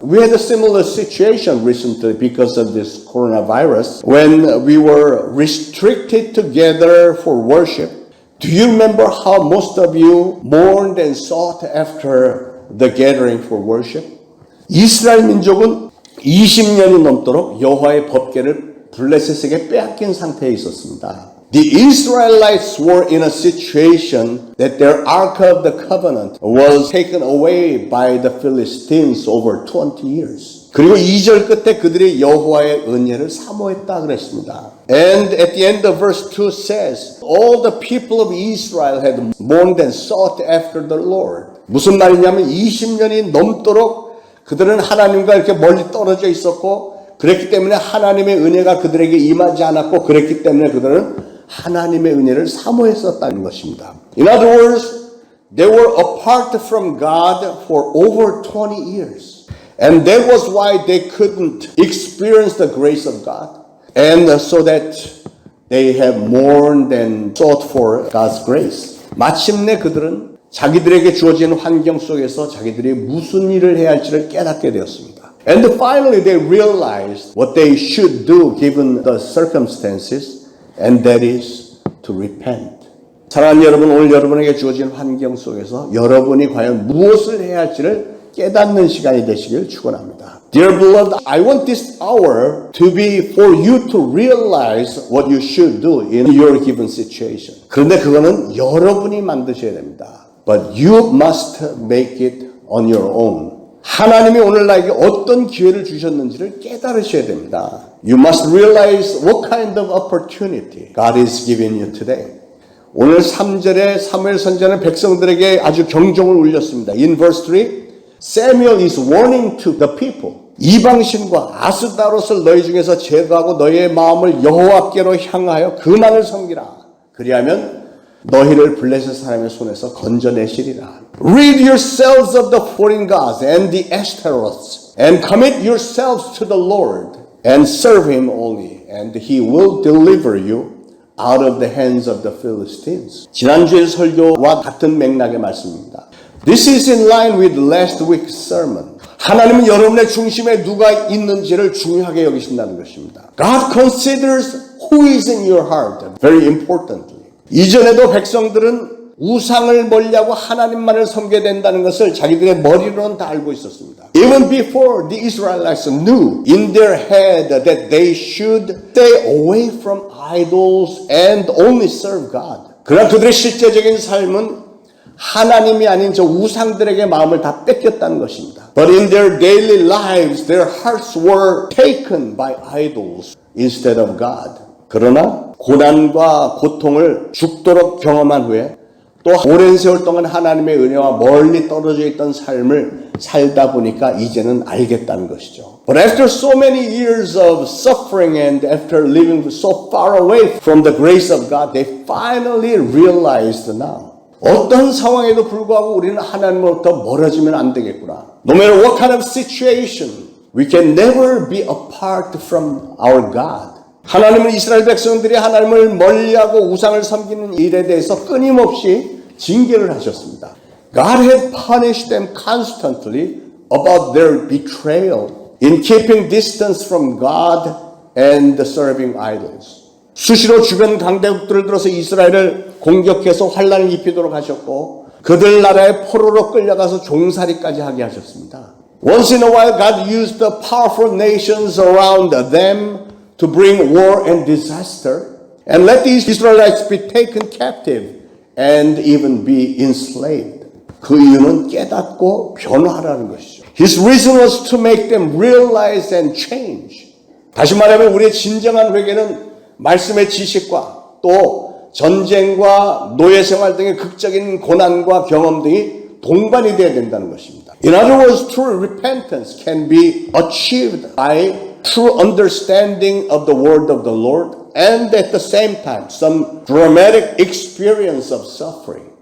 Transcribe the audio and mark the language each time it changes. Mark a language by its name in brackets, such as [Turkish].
[English] We had a similar situation recently because of this coronavirus when we were restricted together for worship. Do you remember how most of you mourned and sought after the gathering for worship? [Korean] 이스라엘 민족은 20년이 넘도록 여호와의 법궤를 블레셋에게 빼앗긴 상태에 있었습니다. [English] The Israelites were in a situation that their Ark of the Covenant was taken away by the Philistines over 20 years. [Korean] 그리고 2절 끝에 그들이 여호와의 은혜를 사모했다 그랬습니다. [English] And at the end of verse 2 says, all the people of Israel had mourned and sought after the Lord. [Korean] 무슨 말이냐면 20년이 넘도록 그들은 하나님과 이렇게 멀리 떨어져 있었고 그랬기 때문에 하나님의 은혜가 그들에게 임하지 않았고 그랬기 때문에 그들은 하나님의 은혜를 사모했었다는 것입니다. [English] In other words, they were apart from God for over 20 years. And that was why they couldn't experience the grace of God. And so that they have mourned and sought for God's grace. [Korean] 마침내 그들은 자기들에게 주어진 환경 속에서 자기들이 무슨 일을 해야 할지를 깨닫게 되었습니다. [English] And finally they realized what they should do given the circumstances. And that is to repent. [Korean] 사랑하는 여러분, 오늘 여러분에게 주어진 환경 속에서 여러분이 과연 무엇을 해야 할지를 깨닫는 시간이 되시길 축원합니다. [English] Dear beloved, I want this hour to be for you to realize what you should do in your given situation. [Korean] 그런데 그거는 여러분이 만드셔야 됩니다. [English] But you must make it on your own. [Korean] 하나님이 오늘 나에게 어떤 기회를 주셨는지를 깨달으셔야 됩니다. [English] You must realize what kind of opportunity God is giving you today. [Korean] 오늘 3절에 사무엘 선지자는 백성들에게 아주 경종을 울렸습니다. [English] In verse 3, Samuel is warning to the people. [Korean] 이방신과 아스다롯을 너희 중에서 제거하고 너희의 마음을 여호와께로 향하여 그만을 섬기라. 그리하면 너희를 블레셋 사람의 손에서 건져내시리라. [English] Rid yourselves of the foreign gods and the Ashtaroths and commit yourselves to the Lord and serve him only and he will deliver you out of the hands of the Philistines. [Korean] 지난주의 설교와 같은 맥락의 말씀입니다. [English] This is in line with last week's sermon. [Korean] 하나님은 여러분의 중심에 누가 있는지를 중요하게 여기신다는 것입니다. [English] God considers who is in your heart very importantly. [Korean] 이전에도 백성들은 우상을 멀리하고 하나님만을 섬겨야 된다는 것을 자기들의 머리로는 다 알고 있었습니다. [English] Even before the Israelites knew in their head that they should stay away from idols and only serve God. [Korean] 그러나 그들의 실제적인 삶은 하나님이 아닌 저 우상들에게 마음을 다 뺏겼다는 것입니다. [English] But in their daily lives, their hearts were taken by idols instead of God. [Korean] 그러나 고난과 고통을 죽도록 경험한 후에 또 오랜 세월 동안 하나님의 은혜와 멀리 떨어져 있던 삶을 살다 보니까 이제는 알겠다는 것이죠. [English] But after so many years of suffering and after living so far away from the grace of God, they finally realized now. [Korean] 어떤 상황에도 불구하고 우리는 하나님으로부터 멀어지면 안 되겠구나. [English] No matter what kind of situation, we can never be apart from our God. [Korean] 하나님은 이스라엘 백성들이 하나님을 멀리하고 우상을 섬기는 일에 대해서 끊임없이 징계를 하셨습니다. [English] God had punished them constantly about their betrayal in keeping distance from God and serving idols. [Korean] 수시로 주변 강대국들을 들어서 이스라엘을 공격해서 환난을 입히도록 하셨고 그들 나라에 포로로 끌려가서 종살이까지 하게 하셨습니다. [English] Once in a while God used the powerful nations around them to bring war and disaster and let these Israelites be taken captive and even be enslaved. [Korean] 그 이유는 깨닫고 변화하라는 것이죠. [English] His reason was to make them realize and change. [Korean] 다시 말하면 우리의 진정한 회개는 말씀의 지식과 또 전쟁과 노예 생활 등의 극적인 고난과 경험 등이 동반이 되어야 된다는 것입니다. [English] In other words, true repentance can be achieved by true understanding of the word of the Lord and at the same time some dramatic experience of suffering.